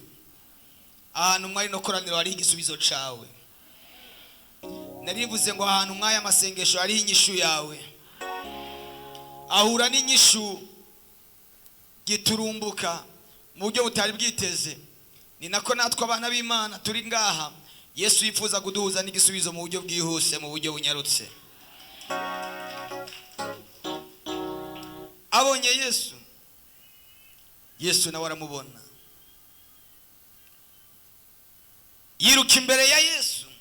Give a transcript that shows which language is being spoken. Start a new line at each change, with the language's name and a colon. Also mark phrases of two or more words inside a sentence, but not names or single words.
Rundi: Ahantu mwari no koraniro hari igisubizo cawe. Narivuze ngo ahantu mwaya masengesho hari inyishu yawe. Ahura n'inyishu giturumbuka mu buryo butari bwiteze. Ni nako natwe abana b'Imana turi ngaha, Yesu yifuza kuduhuza n'igisubizo mu buryo bwihuse, mu buryo bunyarutse. Abonye Yesu nawe aramubona, yiruka imbere ya Yesu.